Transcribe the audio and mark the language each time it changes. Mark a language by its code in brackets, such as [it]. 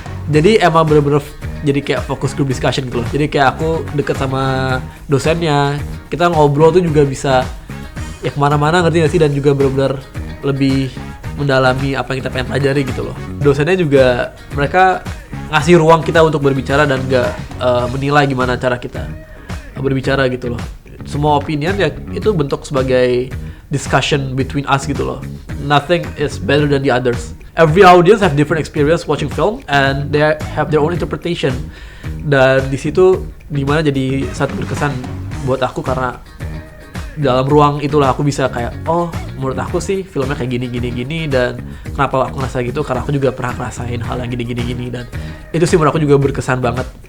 [id] Jadi emang bener-bener jadi kayak focus group discussion gitu loh. Jadi kayak aku deket sama dosennya, kita ngobrol tuh juga bisa ya kemana-mana, ngerti gak sih? Dan juga bener-bener lebih mendalami apa yang kita pengen pelajari gitu loh. Dosennya juga mereka ngasih ruang kita untuk berbicara dan gak menilai gimana cara kita berbicara gitu loh. Semua opinion ya itu bentuk sebagai [en] discussion between us [id] gitu loh. [en] Nothing is better than the others. Every audience have different experience watching film and they have their own interpretation. [id] Dan di situ dimana jadi satu berkesan buat aku karena dalam ruang itulah aku bisa kayak menurut aku sih filmnya kayak gini dan kenapa aku ngerasa gitu karena aku juga pernah ngerasain hal yang gini dan itu sih menurut aku juga berkesan banget.